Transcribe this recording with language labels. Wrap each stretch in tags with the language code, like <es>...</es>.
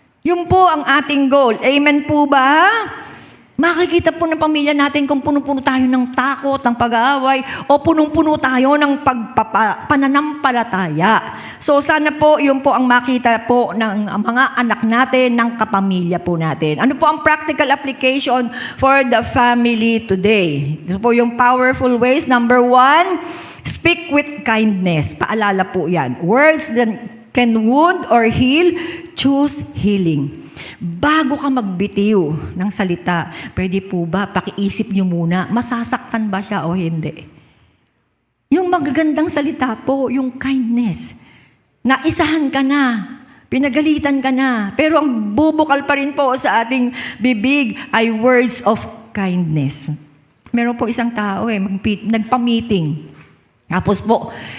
<tl>Yun po ang ating goal. Amen po ba? Makikita po ng pamilya natin kung puno-puno tayo ng takot, ng pag-aaway, o punong-puno tayo ng pananampalataya. So sana po, yun po ang makita po ng mga anak natin, ng kapamilya po natin. Ano po ang</tl> <en>practical application for the family today?</en> <tl>Ito po yung</tl> <en>powerful ways. Number 1, speak with kindness.</en> <tl>Paalala po yan.</tl> <en>Words that can wound or heal, choose healing.</en> <tl>Bago ka magbitiw ng salita, pwede po ba, pakiisip nyo muna, masasaktan ba siya o hindi? Yung magagandang salita po, yung kindness. Naisahan ka na, pinagalitan ka na, pero ang bubukal pa rin po sa ating bibig ay</tl> <en>words of kindness.</en> <tl>Meron po isang tao nagpa-meeting. Tapos po,</tl>